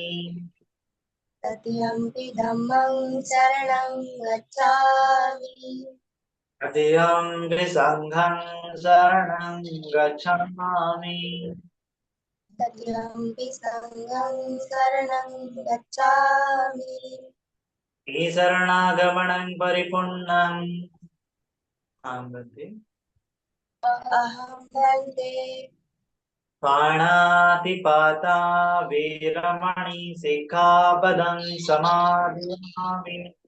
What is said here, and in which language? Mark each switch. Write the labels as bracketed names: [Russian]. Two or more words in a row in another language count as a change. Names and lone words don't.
[Pali] तृतीयंपि धम्मं शरणं गच्छामि। तृतीयम्पि संघं शरणं गच्छामि। तृतीयंपि संघं शरणं गच्छामि। शरणागमनं परिपूर्णम्। आं वन्दे। अहं वन्दे। पाणातिपाता वीरमणि सिक्खापदं समादियामि।